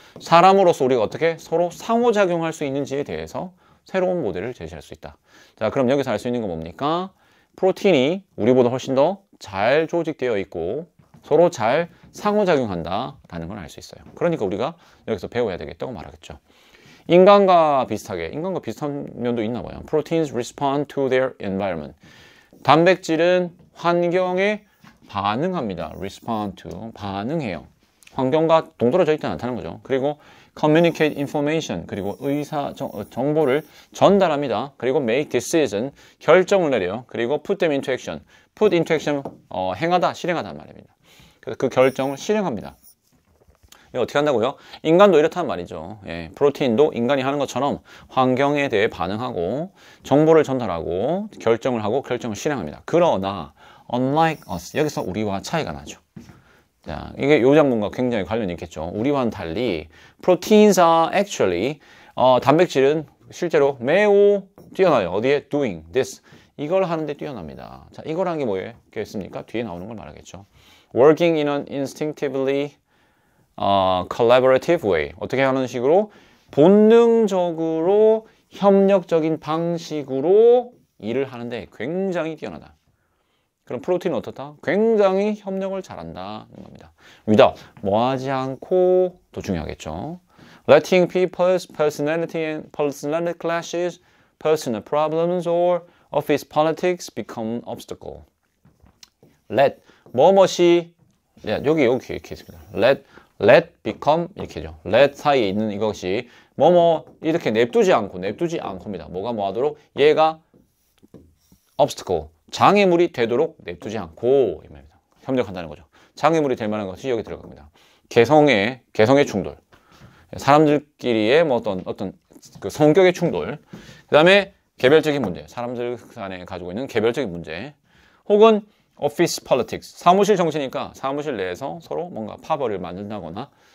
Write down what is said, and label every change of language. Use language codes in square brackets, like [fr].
[ko] 사람으로서 우리가 어떻게 서로 상호작용할 수 있는지에 대해서 새로운 모델을 제시할 수 있다. 자, 그럼 여기서 알 수 있는 건 뭡니까? 프로틴이 우리보다 훨씬 더 잘 조직되어 있고 서로 잘 상호작용한다라는 걸 알 수 있어요. 그러니까 우리가 여기서 배워야 되겠다고 말하겠죠. 인간과 비슷한 면도 있나 봐요. [en] Proteins respond to their environment. [ko] 단백질은 환경에 반응합니다. respond to, 반응해요. 환경과 동떨어져 있지 않다는 거죠. 그리고 [en] communicate information, [ko] 그리고 정보를 전달합니다. 그리고 [en] make decision, [ko] 결정을 내려요. 그리고 [en] put them into action, put into action, [ko] 행하다, 실행하다는 말입니다. 그래서 그 결정을 실행합니다. 이거 어떻게 한다고요? 인간도 이렇다는 말이죠. 예, 프로틴도 인간이 하는 것처럼 환경에 대해 반응하고 정보를 전달하고 결정을 하고 결정을 실행합니다. 그러나 [en] unlike us, [ko] 여기서 우리와 차이가 나죠. 자, 이게 이 장면과 굉장히 관련이 있겠죠. 우리와는 달리 [en] proteins are actually, [ko] 단백질은 실제로 매우 뛰어나요. [en] 어디에? doing this. [ko] 이걸 하는데 뛰어납니다. 자, 이걸 하는 게 뭐겠습니까? 뒤에 나오는 걸 말하겠죠. [en] working in an instinctively collaborative way. [ko] 어떻게 하는 식으로? 본능적으로 협력적인 방식으로 일을 하는데 굉장히 뛰어나다. 그럼 프로틴은 어떻다? 굉장히 협력을 잘한다는 겁니다. without, 뭐하지 않고 더 중요하겠죠. [en] letting people's personality clashes, personal problems or office politics become obstacle. [ko] let, 뭐뭐이, 여기 이렇게 있습니다. [en] let become, [ko] 이렇게죠. let 사이에 있는 이것이 이렇게 냅두지 않고입니다. 뭐가 뭐하도록? 얘가 obstacle, 장애물이 되도록 냅두지 않고 협력한다는 거죠. 장애물이 될 만한 것이 여기 들어갑니다. 개성의 충돌, 사람들끼리의 어떤 그 성격의 충돌, 그 다음에 개별적인 문제, 사람들 간에 가지고 있는 개별적인 문제, 혹은 office politics, 사무실 정치니까 사무실 내에서 서로 뭔가 파벌을 만든다거나